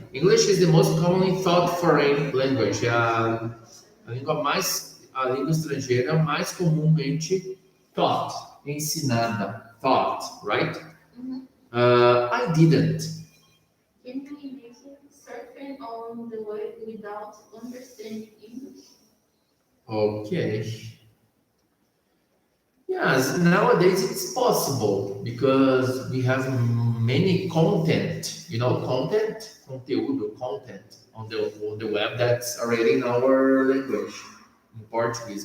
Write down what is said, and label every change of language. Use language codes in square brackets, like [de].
[en] English is the most commonly taught foreign language. [pt] A língua estrangeira mais comumente taught, ensinada. [en] Taught, right? I didn't. Can you imagine surfing on the web without understanding English? Okay. Yes, nowadays it's possible because we have many content, content on the web that's already in our language, in Portuguese.